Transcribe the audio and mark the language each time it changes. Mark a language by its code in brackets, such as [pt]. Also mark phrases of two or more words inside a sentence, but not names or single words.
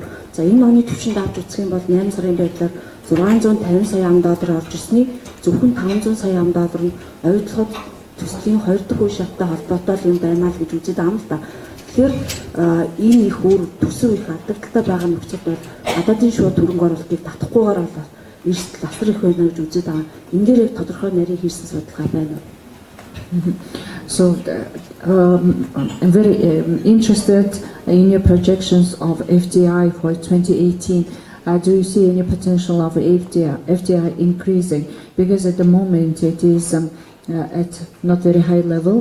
[mn] За энэ оны төвшөнд авч үзэх юм бол 8 сарын байдлаар 650 сая ам доллар орж ирсний зөвхөн 500 сая ам доллар нь ойдлоход төслийн 2 дахь үе шаттай холбоотой юм байна л гэж үзэж байгаа юм л да. Тэгэхээр энэ их үр төсөв их алдагдaltaй байгаа нөхцөлд бол гадаадын шууд хөрөнгө оруулалтыг татахгүйгээр бол эрсдэл асар их байна гэж үзэж байгаа. Энэ дээр тодорхой нарийн хийсэн судалгаа байна. [en] So I'm very interested in your projections of FDI for 2018. Do you see any potential of FDI increasing? Because at the moment it is at not very high level.